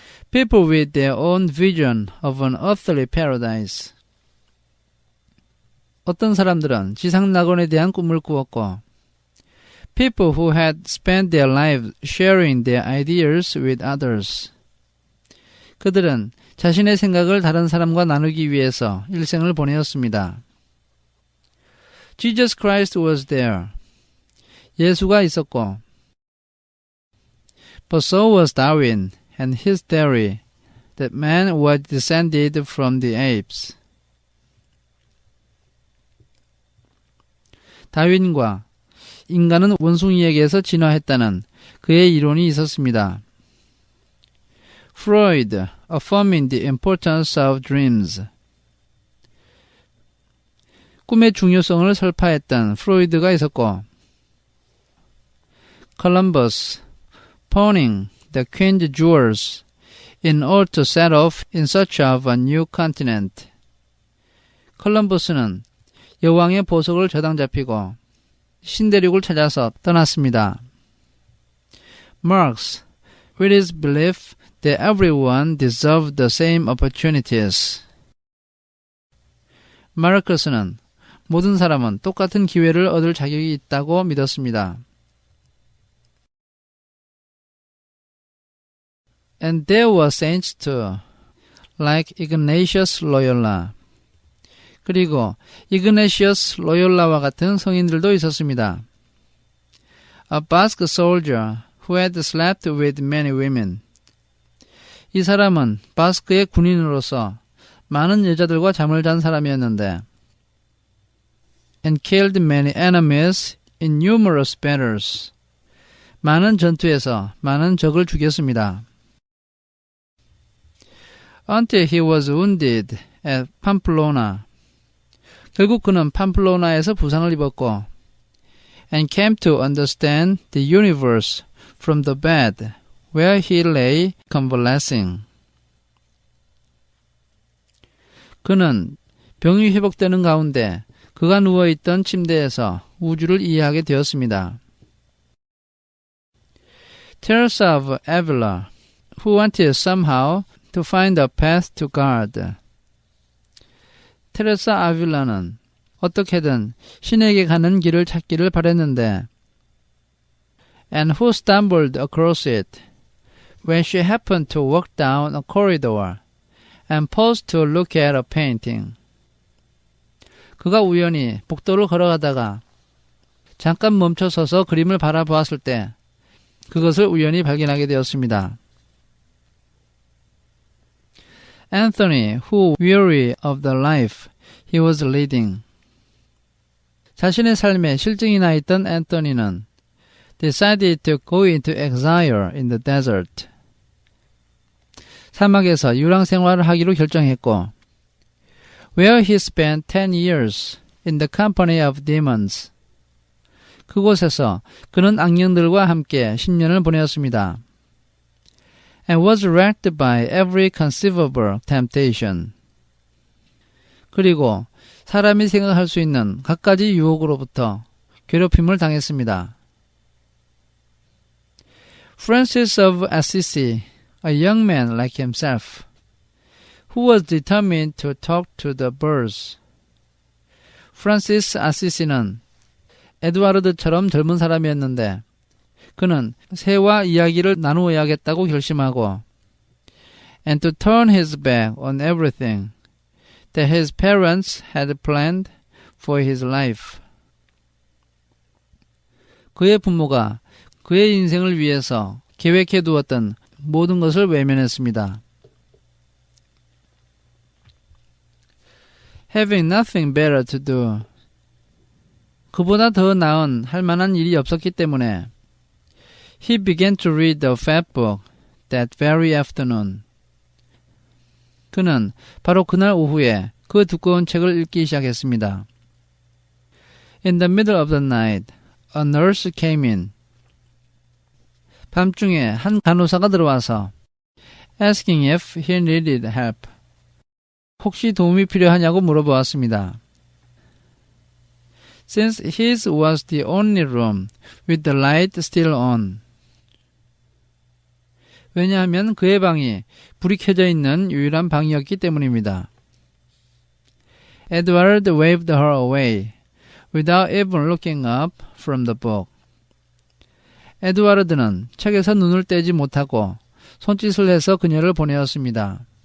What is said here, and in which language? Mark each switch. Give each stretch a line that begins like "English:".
English: People with their own vision of an earthly paradise.
Korean: 어떤 사람들은 지상낙원에 대한 꿈을 꾸었고
English: people who had spent their lives sharing their ideas with others.
Korean: 그들은 자신의 생각을 다른 사람과 나누기 위해서 일생을 보내었습니다.
English: Jesus Christ was there.
Korean: 예수가 있었고
English: But so was Darwin and his theory that man was descended from the apes.
Korean: 다윈과 인간은 원숭이에게서 진화했다는 그의 이론이 있었습니다.
English: Freud affirming the importance of dreams.
Korean: 꿈의 중요성을 설파했던 프로이드가 있었고
English: Columbus pawning the queen's jewels in order to set off in search of a new continent.
Korean: 컬럼버스는 여왕의 보석을 저당 잡히고 신대륙을 찾아서 떠났습니다.
English: Marx, with his belief that everyone deserved the same opportunities.
Korean: 마르크스는 모든 사람은 똑같은 기회를 얻을 자격이 있다고 믿었습니다.
English: And there were saints too, like Ignatius Loyola.
Korean: 그리고 이그네시어스 로욜라와 같은 성인들도 있었습니다.
English: A Basque soldier who had slept with many women.
Korean: 이 사람은 바스크의 군인으로서 많은 여자들과 잠을 잔 사람이었는데
English: and killed many enemies in numerous battles.
Korean: 많은 전투에서 많은 적을 죽였습니다.
English: Until he was wounded at Pamplona.
Korean: 결국 그는 팜플로나에서 부상을 입었고
English: and came to understand the universe from the bed where he lay convalescing.
Korean: 그는 병이 회복되는 가운데 그가 누워있던 침대에서 우주를 이해하게 되었습니다.
English: Teresa of Avila, who wanted somehow to find a path to God.
Korean: 테레사 아빌라는 어떻게든 신에게 가는 길을 찾기를 바랬는데
English: and who stumbled across it when she happened to walk down a corridor and paused to look at a painting.
Korean: 그가 우연히 복도를 걸어가다가 잠깐 멈춰서서 그림을 바라보았을 때 그것을 우연히 발견하게 되었습니다.
English: Anthony, who weary of the life he was leading.
Korean: 자신의 삶에 실증이 나 있던 앤서니는
English: decided to go into exile in the desert.
Korean: 사막에서 유랑 생활을 하기로 결정했고
English: where he spent 10 years in the company of demons.
Korean: 그곳에서 그는 악령들과 함께 10년을 보내었습니다.
English: And was racked by every conceivable temptation.
Korean: 그리고 사람이 생각할 수 있는 갖가지 유혹으로부터 괴롭힘을 당했습니다.
English: Francis of Assisi, a young man like himself, who was determined to talk to the birds.
Korean: 프란시스 아시시는 에드와르드처럼 젊은 사람이었는데 그는 새와 이야기를 나누어야겠다고 결심하고
English: and to turn his back on everything that his parents had planned for his life.
Korean: 그의 부모가 그의 인생을 위해서 계획해 두었던 모든 것을 외면했습니다.
English: Having nothing better to do.
Korean: 그보다 더 나은 할 만한 일이 없었기 때문에
English: he began to read the fat book that very afternoon.
Korean: 그는 바로 그날 오후에 그 두꺼운 책을 읽기 시작했습니다.
English: In the middle of the night, a nurse came in.
Korean: 밤중에 한 간호사가 들어와서
English: asking if he needed help.
Korean: 혹시 도움이 필요하냐고 물어보았습니다.
English: Since his was the only room with the light still on.
Korean: 왜냐하면 그의 방이 불이 켜져 있는 유일한 방이었기 때문입니다.
English: Edward waved her away, without even looking up from the book.
Korean: 에드와르드는 책에서 눈을 떼지 못하고 손짓을 해서 그녀를 보내었습니다.